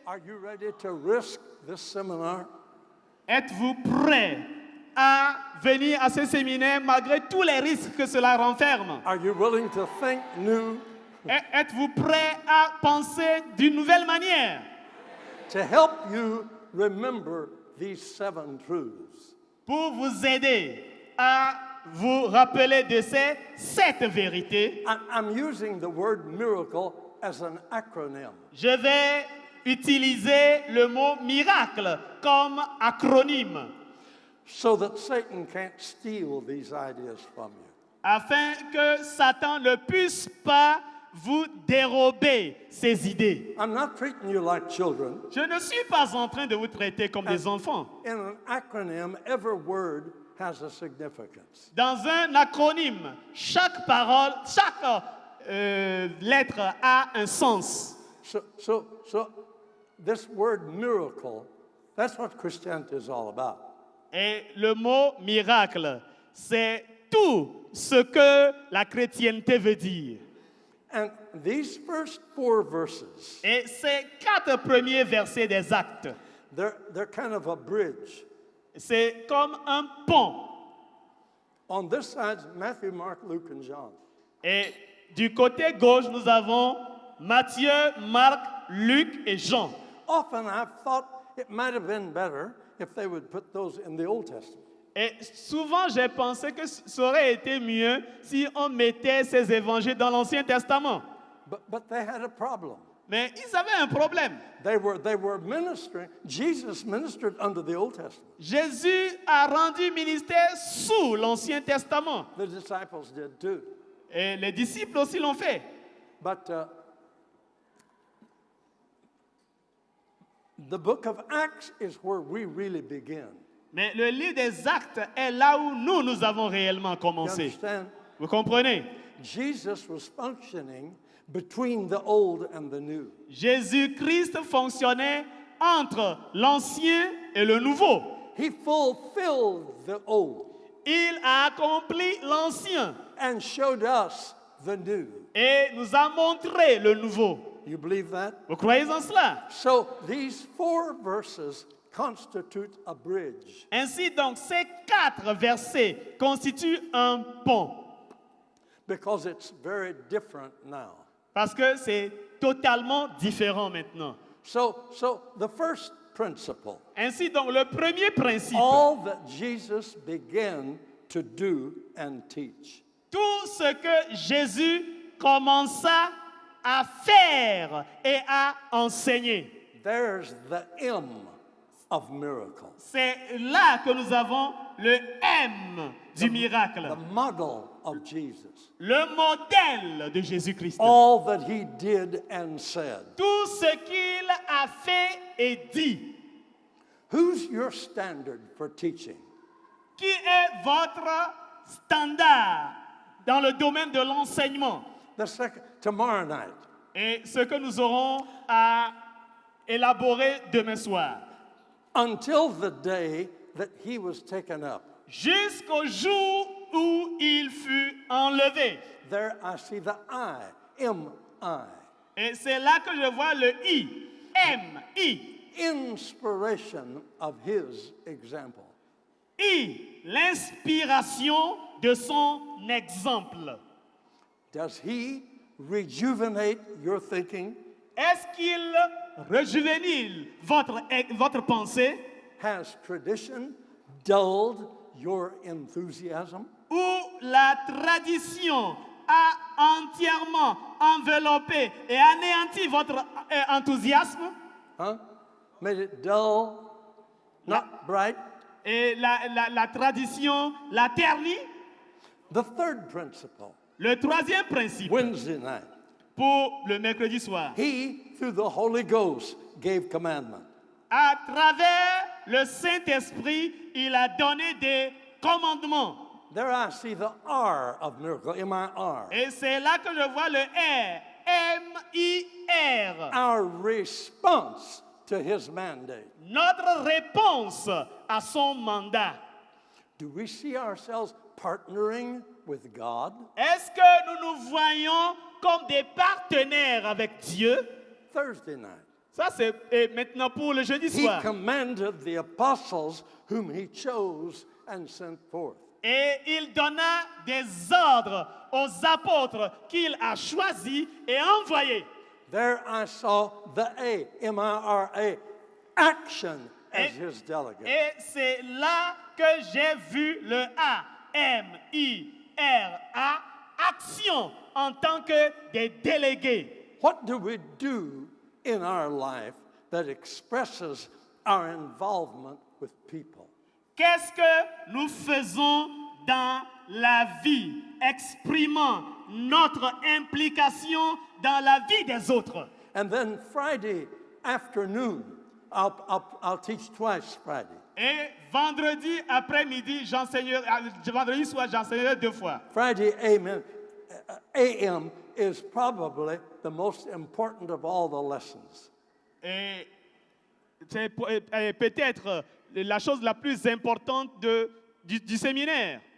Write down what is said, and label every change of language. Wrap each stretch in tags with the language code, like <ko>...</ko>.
<en>Are you ready to risk this seminar?</en> <fr>Êtes-vous prêt à venir à ce séminaire malgré tous les risques que cela renferme?</fr> <en>Are you willing to think new?</en> <fr>Êtes-vous prêt à penser d'une nouvelle manière?</fr> <en>To help you remember these 7 truths.</en> <fr>Pour vous aider à vous rappeler de ces 7 vérités,</fr> <en>I'm using the word miracle as an acronym.</en> <fr>je vais utiliser le mot miracle comme acronyme</fr> <en>So that Satan can't steal these ideas from you.</en> <fr>afin que Satan ne puisse pas vous dérober ces idées.</fr> <en>I'm not treating you like children.</en> <fr>Je ne suis pas en train de vous traiter comme des enfants.</fr> <en>In an acronym, every word has a significance.</en> <fr>Dans un acronyme, chaque parole, chaque lettre a un sens.</fr> <en>So this word miracle, that's what Christianity is all about.</en> <fr>Et le mot miracle, c'est tout ce que la chrétienté veut dire.</fr> <en>And these first 4 verses,</en> <fr>Et ces 4 premiers versets des Actes,</fr> <en>they're kind of a bridge.</en> <fr>c'est comme un pont.</fr> <en>On this side, Matthew, Mark, Luke, and John.</en> <fr>Et du côté gauche, nous avons Matthieu, Marc, Luc et Jean.</fr> <en>Often I've thought it might have been better if they would put those in the Old Testament.</en> <fr>Et souvent, j'ai pensé que ça aurait été mieux si on mettait ces évangiles dans l'Ancien Testament.</fr> <en>But they had a problem.</en> <fr>Mais ils avaient un problème.</fr> <en>They were ministering. Jesus ministered under the Old Testament.</en> <fr>Jésus a rendu ministère sous l'Ancien Testament.</fr> <en>The disciples did too.</en> <fr>Et les disciples aussi l'ont fait.</fr> <en>But the book of Acts is where we really begin.</en> <fr>Mais le livre des Actes est là où nous avons réellement</fr> <en>You</en> <fr>commencé.</fr> <en>understand?</en> <fr>Vous comprenez?</fr> <en>Jesus was functioning between the old and the new.</en> <fr>Jésus-Christ fonctionnait entre l'Ancien et le Nouveau.</fr> <en>He fulfilled the old</en> <fr>Il a accompli l'Ancien</fr> <en>and showed us the new.</en> <fr>et nous a montré le Nouveau.</fr> <en>You believe that?</en> <fr>Vous croyez en cela?</fr> <en>So these 4 verses constitute a bridge.</en> <fr>Ainsi donc, ces 4 versets constituent un pont.</fr> <en>Because it's very different now.</en> <fr>Parce que c'est totalement différent maintenant.</fr> <en>So the first principle,</en> <fr>Ainsi donc, le premier principe,</fr> <en>all that Jesus began to do and teach.</en> <fr>tout ce que Jésus commença à faire et à enseigner.</fr> <en>There's the M of miracle.</en> <fr>C'est là que nous avons le M du miracle,</fr> <en>The model of Jesus.</en> <fr>le modèle de Jésus-Christ.</fr> <en>All that he did and said.</en> <fr>Tout ce qu'il a fait et dit.</fr> <en>Who's your standard for teaching?</en> <fr>Qui est votre standard dans le domaine de l'enseignement?</fr> <en>Tomorrow night,</en> <fr>Et ce que nous aurons à élaborer demain soir.</fr> <en>until the day that he was taken up.</en> <fr>Jusqu'au jour où il fut enlevé.</fr> <en>There I see the I, M-I.</en> <fr>Et c'est là que je vois le I, M-I.</fr> <en>Inspiration of his example.</en> <fr>I, l'inspiration de son exemple.</fr> <en>Does he rejuvenate your thinking?</en> <fr>Est-ce qu'il rejuvénit votre pensée?</fr> <en>Has tradition dulled your enthusiasm?</en> <fr>Ou la tradition a entièrement enveloppé et anéanti votre enthousiasme?</fr> <en>Huh? Made it dull, not bright?</en> <fr>Et la tradition l'a terni?</fr> <en>The third principle,</en> <fr>Le troisième principe</fr> <en>Wednesday night.</en> <fr>pour le mercredi soir.</fr> <en>He through the Holy Ghost, gave commandment.</en> <fr>À travers le Saint-Esprit, il a donné des commandements.</fr> <en>There I see the R of miracle, M-I-R.</en> <fr>Et c'est là que je vois le R, M-I-R.</fr> <en>Our response to his mandate.</en> <fr>Notre réponse à son mandat.</fr> <en>Do we see ourselves partnering with God?</en> <fr>Est-ce que nous nous voyons comme des partenaires avec Dieu?</fr> <en>Thursday night,</en> <fr>Ça, c'est maintenant pour le jeudi</fr> <en>he</en> <fr>soir.</fr> <en>commanded the apostles whom he chose and sent forth.</en> <fr>Et il donna des ordres aux apôtres qu'il a choisis et envoyés.</fr> <en>There I saw the A, M-I-R-A, action as</en> <fr>Et-</fr> <en>his delegate.</en> <fr>Et c'est là que j'ai vu le A, M-I-R-A, action en tant que des délégués.</fr> <en>What do we do in our life that expresses our involvement with people?</en> <fr>Qu'est-ce que nous faisons dans la vie, exprimant notre implication dans la vie des autres?</fr> <en>And then Friday afternoon, I'll teach twice Friday.</en> <fr>Et vendredi après-midi, vendredi soir, j'enseignerai 2 fois.</fr> <en>Friday AM is probably the most important of all the lessons.</en> <fr>Et c'est peut-être la chose la plus importante du séminaire.</fr>